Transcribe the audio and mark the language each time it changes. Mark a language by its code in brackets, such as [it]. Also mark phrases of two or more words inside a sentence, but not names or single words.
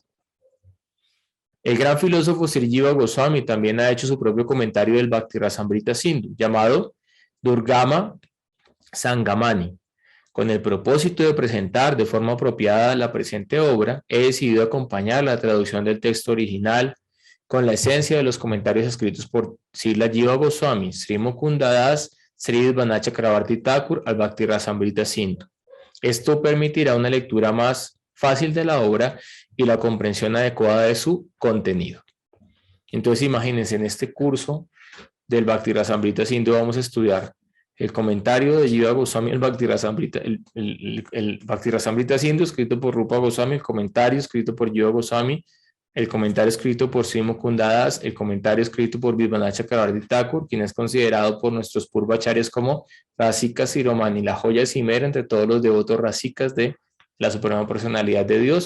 [es] El gran filósofo Sri Jiva Goswami también ha hecho su propio comentario del Bhakti Rasamrita Sindhu, llamado Durgama Sangamani. Con el propósito de presentar de forma apropiada la presente obra, he decidido acompañar la traducción del texto original con la esencia de los comentarios escritos por Srila Jiva Goswami, Sri Mukunda Das, Sri Vana Chakravarti Thakur al Bhakti Rasamrita Sindhu. Esto permitirá una lectura más fácil de la obra y la comprensión adecuada de su contenido. Entonces, imagínense, en este curso del Bhakti Rasamrita Sindhu vamos a estudiar el comentario de Jiva Goswami, el Bhakti Rasamrita Sindhu, escrito por Rupa Goswami, el comentario escrito por Jiva Goswami, el comentario escrito por Sri Mukunda Das, el comentario escrito por Vivana Chakravarti Thakur, quien es considerado por nuestros purvacharyas como Rasika Siromani, la joya cimera entre todos los devotos rasikas de la Suprema Personalidad de Dios.